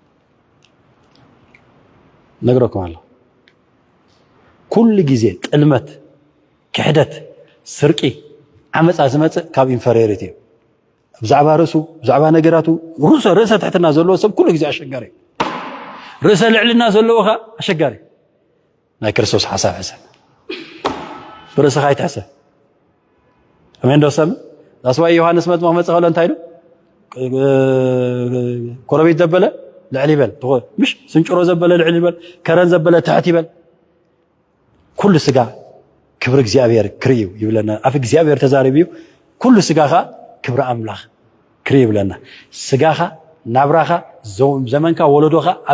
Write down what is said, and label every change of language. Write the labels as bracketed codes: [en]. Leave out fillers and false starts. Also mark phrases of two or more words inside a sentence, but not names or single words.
[ti] ነግረኩም አለ ኩሉ ግዜ ጥልመት ክሕደት ስርቂ ዓመፃ ዝመጽእ ካብ ኢንፌሪዮሪቲ ብዛዕባ ርእሱ ብዛዕባ ነገራቱ ርእሰ ትሕትና ዘለዎ ሰብ ኩሉ ግዜ አሸጋሪ ርእሰ ልዕልና ዘለዎኻ አሸጋሪ ናይ ክርስቶስ ሐሳብ ሐሳብ ብርእስኻ ይትሕሰብ አሜን ዶሰም ዳስዋይ ዮሐንስ መጥምቅ መጽእ ከሎ እንታይ ኢሉ ኮረቤት ዘበለ ልዕል ይበል ምሽ ስንጭሮ ዘበለ ልዕል ይበል ከረን ዘበለ ታሕት ይበል ኩሉ ስጋ ክብር እግዚአብሔር ክርዩ ይብለና አፍ እግዚአብሔር ተዛሪብዩ ኩሉ ስጋኻ ክብር አምላኽ ክርዩ ይብለና ስጋኻ ናብራኻ ዘመንካ ወለዶኻ ኣብ